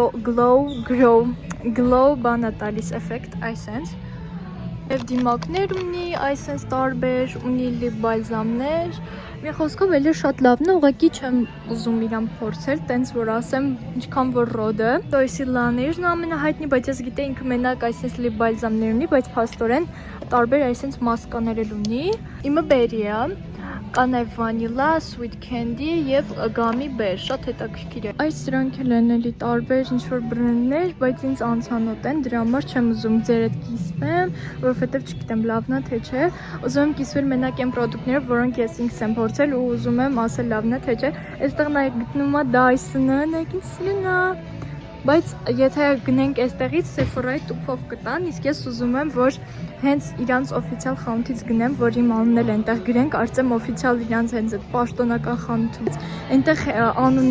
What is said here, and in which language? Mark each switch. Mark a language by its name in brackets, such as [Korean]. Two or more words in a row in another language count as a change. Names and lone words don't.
[Armenian] glow բան է տալիս էֆեկտ, այսենց։ Եվ դիմակներ ունի, այսենց տարբեր, ունի [English] lip balms։ [Armenian] Մի խոսքով էլի շատ լավն է, ուղղակի չեմ ուզում իրան փորձել, տենց որ ասեմ, ինչքան որ Rode-ը։ Toysy Laneige-ն ամենահայտնի, բայց ես գիտեի ինքը մենակ այսպես [English] lip balms [Armenian] ունի, բայց փաստորեն տարբեր այսպես մասկաներ էլ ունի։ Իմը berry է, կա նաև [English] vanilla, sweet candy [Armenian] եւ [English] gummy bear, [Armenian] շատ հետաքրքիր է։ Այս սրանք էլ են էլի տարբեր ինչ-որ բրենդներ, բայց ինձ անցանոթ են, դրա համար չեմ ուզում ձեր հետ կիսվեմ, որովհետեւ չգիտեմ լավն է թե չէ։ Ուզում եմ կիսվել մենակ այն պրոդուկտները, որոնք ես ինքս եմ փորձել ու ուզում եմ ասել լավն է թե չէ։ Այստեղ նաև գտնում է Dyson-ը, նայեք սիրուն է։ Բայց եթե գնենք այստեղից Sephora-ի տուփով կտան, իսկ ես ուզում եմ, որ հենց իրանց օֆիցիալ խանութից գնեմ, որ իմ անունն էլ այնտեղ գրեն, կարծեմ օֆիցիալ իրանց հենց այդ պաշտոնական խանութից։ Այնտեղ անունն